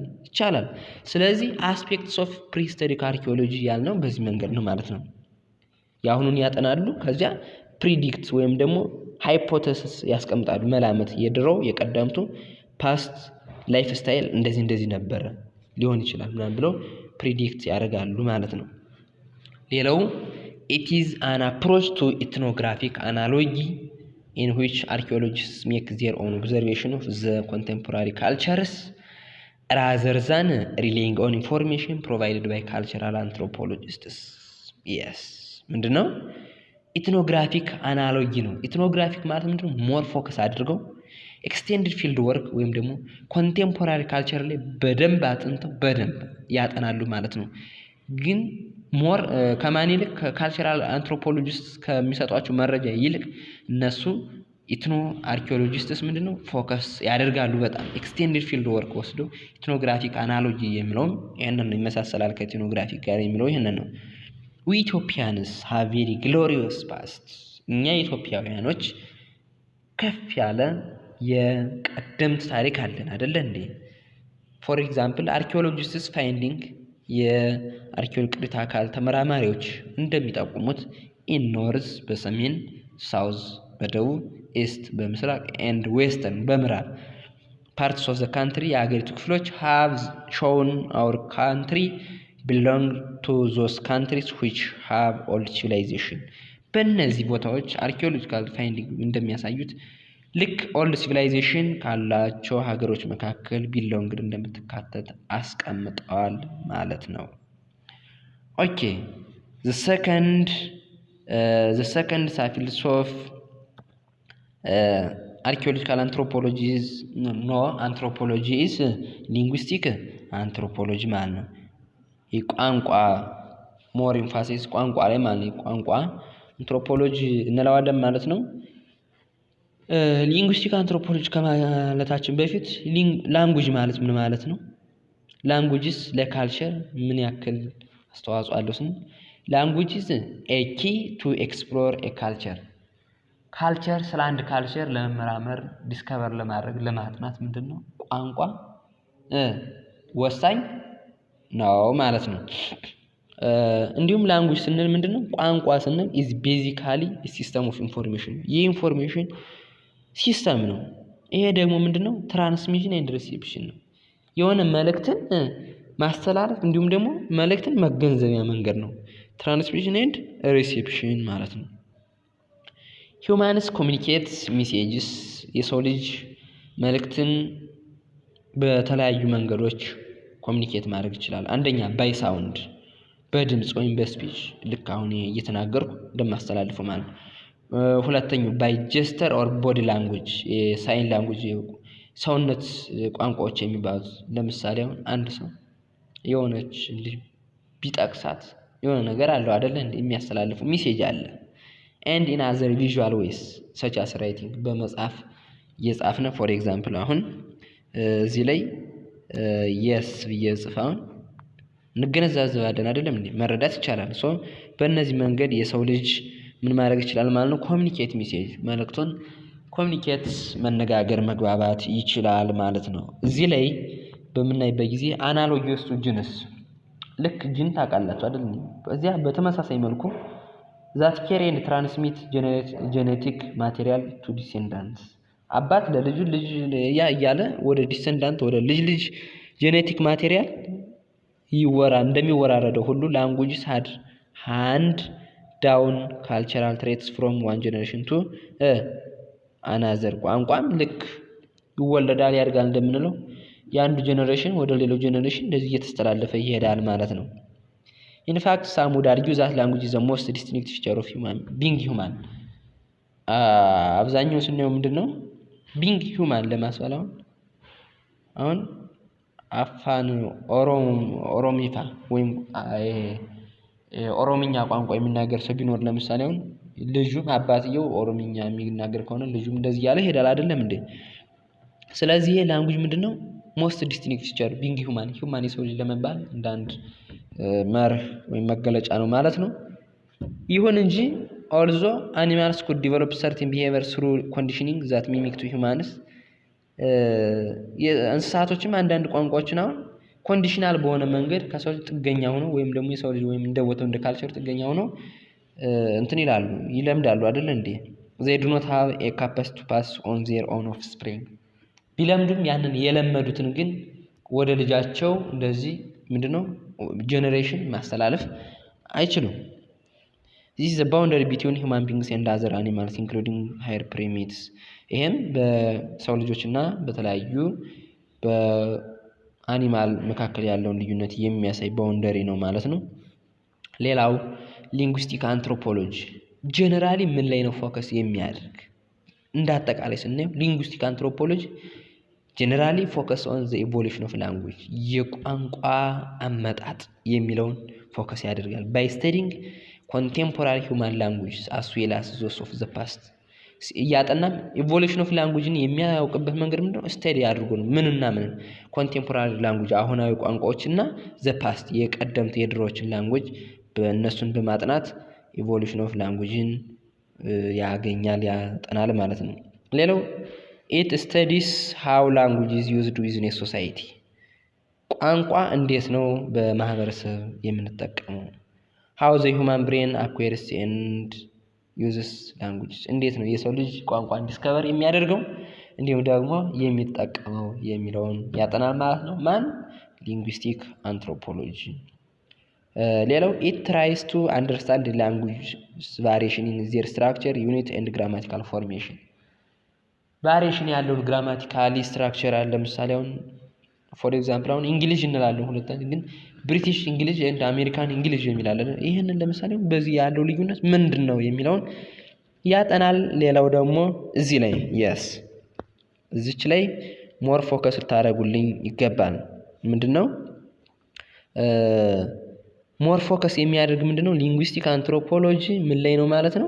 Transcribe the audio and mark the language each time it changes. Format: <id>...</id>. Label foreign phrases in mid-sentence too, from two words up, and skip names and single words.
<am>ይቻላል። ስለዚህ</am> <en>aspects of prehistoric archaeology</en> <am>ያልነው በዚህ መንገድ ነው ማለት ነው። ያሁኑን ያጠናሉ፣ ከዚያ ፕሪዲክት ወይም ደግሞ</am> <en>hypothesis</en> <am>ያስቀምጣሉ። መላመት የድሮው የቀደምቱ</am> <en>past life style</en> <am>እንደዚህ ነበረ ሊሆን ይችላል ምናምን ብለው</am> <en>predict</en> <am>ያደርጋሉ ማለት ነው። ሌላው</am> <en>it is an approach to ethnographic analogy in which archaeologists make their own observation of the contemporary cultures rather than relying on information provided by cultural anthropologists.</en> <am>yes ምንድነው?</am> <en>ethnographic analogy</en> <am>ነው። ኢትኖግራፊክ ማለት ምንድነው?</am> <en>more focus</en> <am>አድርገው</am> <en>extended field work</en> <am>ወይም ደግሞ</am> <en>contemporary culture</en> <am>ላይ በደንብ አጥንተው በደንብ ያጠናሉ ማለት ነው። ግን ሞር ከማን ይልቅ</am> <en>cultural anthropologist</en> <am>ከሚሰጧቸው መረጃ ይልቅ እነሱ</am> <en>ethno archaeologists</en> <am>ምንድነው ፎከስ ያደርጋሉ። በጣም</am> <en>extended field work</en> <am>ወስዶ</am> <en>ethnographic analogy</en> <am>የሚለውም ይሄንን ይመሳሰላል ከኢትኖግራፊክ ጋር የሚለው ይሄንን ነው።</am> <en>we Ethiopians have very glorious past</en> <am>እኛ ኢትዮጵያውያኖች ከፍ ያለ የቀደምት ታሪክ አለን አይደለ እንዴ?</am> <en>for example archaeologists finding</en> <am>የአርኪኦሎጂ ቅሪተ አካል ተመራማሪዎች እንደሚጠቁሙት</am> <en>in north</en> <am>በሰሜን፣ ሳውዝ</am> <en>በደቡብ፣ ኢስት በምስራቅ and western በምዕራብ parts of the country</en> <am>የሀገሪቱ ክፍሎች</am> <en>have shown our country belong to those countries which have old civilization</en> <am>በእነዚህ ቦታዎች</am> <en>archaeological finding</en> <am>እንደሚያሳዩት ልክ</am> <en>old civilization</en> <am>ካላቸው ሀገሮች መካከል</am> <en>ቢሎንግድ</en> <am>እንደምትካተት አስቀምጠዋል ማለት ነው።</am> <en>ኦኬ the second field of archaeological anthropology is anthropology is linguistic anthropology</en> <am>ማለት ነው። የቋንቋ</am> <en>more emphasis</en> <am>ቋንቋ ላይ ማለት ነው። ቋንቋ</am> <en>anthropology</en> <am>እንለዋለን ማለት ነው።</am> <en>linguistic anthropology</en> <am>ከማለታችን በፊት</am> <en>ላንጉጅ</en> <am>ማለት ምን ማለት ነው? ላንጉጅስ ለካልቸር ምን ያክል አስተዋጽኦ አለው ስንል ላንጉጅስ</am> <en>a key to explore a culture</en> <am>ካልቸር ስለ አንድ ካልቸር ለመመራመር ዲስከቨር ለማድረግ ለማጥናት ምንድነው ቋንቋ ወሳኝ ነው ማለት ነው። እንዲሁም ላንጉጅ ስንል ምንድነው ቋንቋ ስንል</am> <en>is basically a system of information information system</en> <am>ነው። ይሄ ደግሞ ምንድነው</am> <en>transmission and reception</en> <am>ነው። የሆነ መልእክትን ማስተላለፍ እንዲሁም ደግሞ መልእክትን መገንዘቢያ መንገድ ነው።</am> <en>transmission and reception</en> <am>ማለት ነው።</am> <en>humans communicate messages</en> <am>የሰው ልጅ መልእክትን በተለያዩ መንገዶች ኮሚኒኬት ማድረግ ይችላል። አንደኛ</am> <en>by sound</en> <am>በድምጽ ወይም በስፒች ልክ አሁን እየተናገርኩ እንደማስተላልፈው ማለት ነው። ሁለተኛው</am> <en>by gesture or body language sign language</en> <am>ሰውነት ቋንቋዎች የሚባሉት ለምሳሌ አሁን አንድ ሰው የሆነች ልጅ ቢጠቅሳት የሆነ ነገር አለው አይደል እንዴ የሚያስተላልፈው ሜሴጅ አለ።</am> <en>and in other visual ways such as writing</en> <am>በመጻፍ እየጻፍን</am> <en>for example</en> <am>አሁን እዚህ ላይ yes ብዬ ጽፋውን እንገነዘባለን አይደለም እንዴ መረዳት ይቻላል። ሶ በእነዚህ መንገድ የሰው ልጅ ምን ማድረግ ይችላል ማለት ነው</am> <en>communicate message</en> <am>መልእክቱን ኮሚኒኬት መነጋገር መግባባት ይችላል ማለት ነው። እዚህ ላይ በምናይበት ጊዜ</am> <en>analogies to genes</en> <am>ልክ ጂን ታውቃላችሁ አይደል በዚያ በተመሳሳይ መልኩ</am> <en>that carry and transmit genetic material to descendants</en> <am>አባት ለልጁ ልጅ እያለ ወደ</am> <en>descendant</en> <am>ወደ ልጅ</am> <en>genetic material</en> <am>እንደሚወራረደው ሁሉ</am> <en>ላንጉጅስ hand down cultural traits from one generation to another</en> <am>ቋንቋም ልክ ይወለዳል ያድጋል እንደምንለው የአንዱ</am> <en>generation</en> <am>ወደ ሌላው</am> <en>generation</en> <am>እንደዚህ እየተስተላለፈ ይሄዳል ማለት ነው።</am> <en>in fact some would argue that language is the most distinct feature of being human</en> <am>አብዛኛው ስናየው ምንድነው</am> <en>being human</en> <am>ለማስባለው አሁን አፋን ኦሮሚፋ ወይም ኦሮምኛ ቋንቋ የሚናገር ሰው ቢኖር ለምሳሌ አሁን ልጁም አባትየው ኦሮምኛ የሚናገር ከሆነ ልጁም እንደዚህ ያለ ሄዳል አይደለም እንዴ። ስለዚህ ላንጉጅ ምንድነው</am> <en>most distinct feature being human</en> <am>የሰው ልጅ ለመባል እንዳንድ መርህ ወይም መገለጫ ነው ማለት ነው። ይሁን እንጂ</am> <en>although animals could develop certain behavior through conditioning that mimic to humans</en> <am>እንስሳቶችም አንዳንድ ቋንቋዎችን አሁን ኮንዲሽናል በሆነ መንገድ ከሰው ልጅ ጥገኛ ሆኖ ወይም ደግሞ የሰው ልጅ ወይም እንደወተው እንደ</am> <en>culture</en> <am>ጥገኛ ሆኖ እንትን ይለምዳሉ አይደል እንዴ</am> <en>they do not have a capacity to pass on their own offspring</en> <am>ቢለምዱም ያንን የለመዱትን ግን ወደ ልጃቸው እንደዚህ ምንድነው</am> <en>generation</en> <am>ማስተላለፍ አይችሉም።</am> <en>this is the boundary between human beings and other animals including higher primates</en> <am>ይሄም በሰው ልጆችና በተለያዩ በአኒማል መካከል ያለውን ልዩነት የሚያሳይ ባውንደሪ ነው ማለት ነው። ሌላው</am> <en>linguistic anthropology generally</en> <am>ምን ላይ ነው ፎከስ የሚያደርግ እንዳጠቃላይ ስናየው</am> <en>linguistic anthropology generally focus on the evolution of language</en> <am>የቋንቋ አመጣጥ የሚለውን</am> <en>focus</en> <am>ያደርጋል</am> <en>by studying contemporary human languages as well as those of the past</en> <am>ያጠናም</am> <en>evolution of language</en> <am>የሚያውቅበት መንገድ ምንድነው</am> <en>study</en> <am>አድርጎ ነው ምንና ምን</am> <en>contemporary language</en> <am>አሁናዊ ቋንቋዎችና</am> <en>the past</en> <am>የቀደምት የድሮዎችን</am> <en>language</en> <am>በእነሱን በማጥናት</am> <en>evolution of language</en> <am>ያጠናል ማለት ነው። ሌላው</am> <en>it studies how language is used within a society</en> <am>ቋንቋ እንዴት ነው በማህበረሰብ የምንጠቀመው</am> <en>how the human brain acquires and uses language እንዴት</en> <am>ነው የሰው ልጅ ቋንቋን ዲስከቨር የሚያደርገው እንዲሁም ደግሞ የሚጠቀመው የሚለውን ያጠናል ማለት ነው። ማን ሊንጉስቲክ አንትሮፖሎጂ። ሌላው</am> <en>it tries to understand the language variation in their structure unit and grammatical formation variation ያለው grammatically structure</en> <am>አለ። ለምሳሌ አሁን</am> <en>for example</en> <am>አሁን እንግሊዝ እንላለን ሁለተኛ ግን ብሪቲሽ እንግሊዝ እና አሜሪካን እንግሊዝ የሚላለን ይሄንን ለምሳሌ በዚህ ያለው ልዩነት ምንድነው የሚለውን ያጠናል። ሌላው ደግሞ እዚህ ላይ እዚች ላይ</am> <en>more focus</en> <am>ታደርጉልኝ ይገባል። ምንድነው</am> <en>more focus</en> <am>የሚያደርግ ምንድነው</am> <en>linguistic anthropology</en> <am>ምን ላይ ነው ማለት ነው?</am>